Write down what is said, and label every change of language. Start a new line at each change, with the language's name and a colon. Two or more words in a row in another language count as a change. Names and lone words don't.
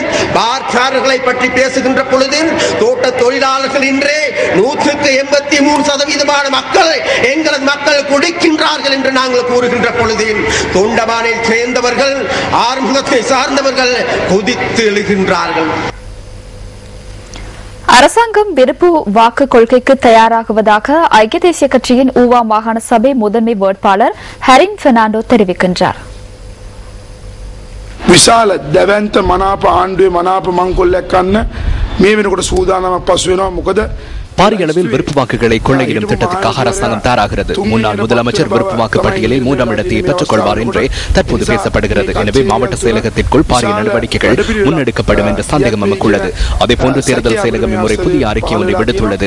Tamil: பார்க்காரர்களை பற்றி பேசுகின்ற பொழுது தோட்ட தொழிலாளர்கள் இன்றே 183% மக்கள் எங்களது மக்கள் குடிக்கின்றார்கள் என்று நாங்கள் கூறுகின்ற பொழுது தொண்டமானில் சேர்ந்தவர்கள், ஆறுமுகத்தை சார்ந்தவர்கள் கொதித்து எழுகின்றார்கள். அரசாங்கம் விருப்பு வாக்கு கொள்கைக்கு தயாராகுவதாக ஐக்கிய தேசிய கட்சியின் ஊவா மாகாண சபை முதன்மை வேட்பாளர் ஹரின் பெர்னாண்டோ தெரிவிக்கின்றார்.
Sinhala: විශාල දැවැන්ත මනාප ආණ්ඩුවේ මනාප මංකොල්ලයක් ගන්න මේ වෙනකොට සූදානමක් පසු වෙනවා. මොකද
Tamil: பாரிய அளவில் விருப்பு வாக்குகளை கொள்ளையிடும் திட்டத்துக்காக அரசாங்கம் தயாராகிறது. முன்னாள் முதலமைச்சர் விருப்பு வாக்கு பட்டியலில் 3ஆம் இடத்தை பெற்றுக் கொள்வார் என்றே தற்போது பேசப்படுகிறது. எனவே மாவட்ட செயலகத்திற்குள் பாரிய நடவடிக்கைகள் முன்னெடுக்கப்படும் என்ற சந்தேகம் நமக்குள்ளது. அதேபோன்று தேர்தல் செயலகம் இம்முறை புதிய அறிக்கை ஒன்றை விடுத்துள்ளது.